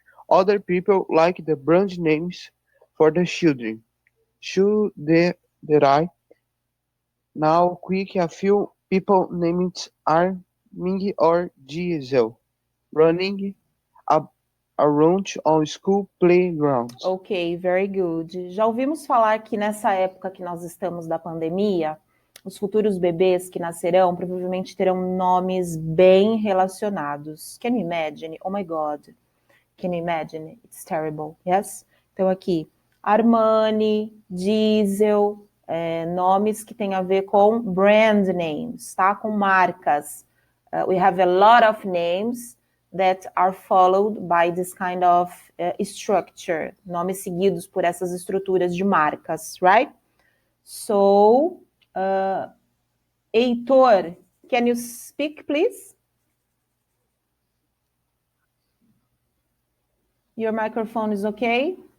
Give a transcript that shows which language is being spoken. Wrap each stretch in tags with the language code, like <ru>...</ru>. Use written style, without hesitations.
<en>Other people like the brand names for the children. Should I now quick a few people named Arming or Diesel running around on school playgrounds. Ok, very good.</en> <pt>Já ouvimos falar que nessa época que nós estamos da pandemia, os futuros bebês que nascerão provavelmente terão nomes bem relacionados.</pt> <en>Can you imagine? Oh my God. Can you imagine? It's terrible. Yes?</en> <pt>Então aqui, Armani, Diesel, nomes que têm a ver com</pt> <en>brand names,</en> <pt>tá? Com marcas.</pt> <en>We have a lot of names that are followed by this kind of structure.</en> <pt>Nomes seguidos por essas estruturas de marcas, right?</pt> <en>So, Heitor, can you speak, please? Your microphone is okay?</en>